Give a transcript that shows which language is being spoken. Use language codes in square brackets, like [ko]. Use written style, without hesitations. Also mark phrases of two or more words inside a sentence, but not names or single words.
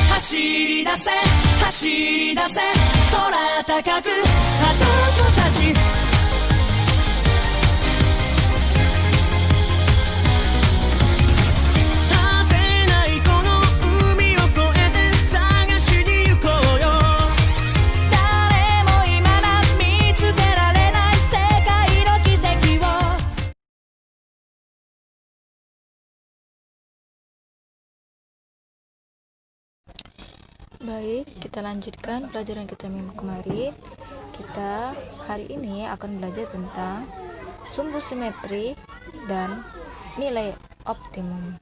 [ja] 走り出せ走り出せ空高く旗と差し果てないこの海を越えて探しに行こうよ誰も未だ見つけられない世界の奇跡を [id] Baik, kita lanjutkan pelajaran kita minggu kemarin. Kita hari ini akan belajar tentang sumbu simetri dan nilai optimum.